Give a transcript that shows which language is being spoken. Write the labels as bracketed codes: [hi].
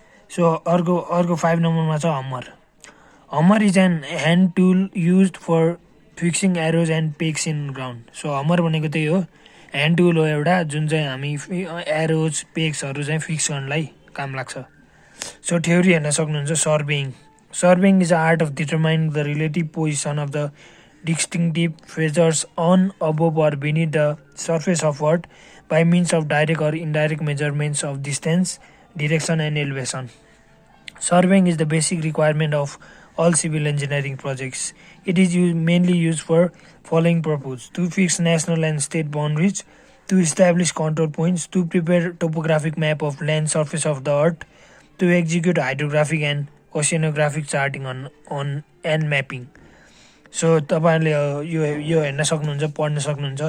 [ne] So अर्को 5 नम्बरमा छ [en] Hammer is an hand tool use for fixing arrows and pegs in ground. [ne] So हमर भनेको त्यही हो, ह्यान्ड टुल हो एउटा जुन चाहिँ हामी एरोज पेक्सहरू चाहिँ फिक्स गर्नलाई काम लाग्छ। सो थ्योरी हेर्न सक्नुहुन्छ। [en] Surveying is a art of determining the relative position of the distinctive features on, above or beneath the surface of earth by means of direct or indirect measurements of distance, direction and elevation. Surveying is the basic requirement of all civil engineering projects. It is mainly used for following purposes: to fix national and state boundaries, to establish control points, to prepare topographic map of land surface of the earth, to execute hydrographic and oceanographic charting on and mapping. [ne] So तपाईँहरूले यो हेर्न सक्नुहुन्छ, पढ्न सक्नुहुन्छ।